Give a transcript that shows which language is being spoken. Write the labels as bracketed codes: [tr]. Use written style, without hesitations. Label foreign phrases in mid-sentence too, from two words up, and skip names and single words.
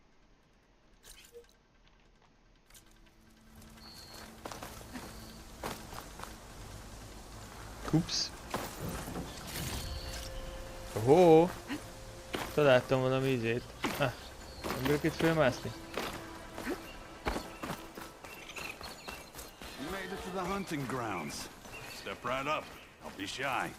[hu] Kups. Ohó! Találtam valami izét. Ah, nem bírok itt fölmászni. [en] You made it to the hunting grounds. Step right up. Don't be shy.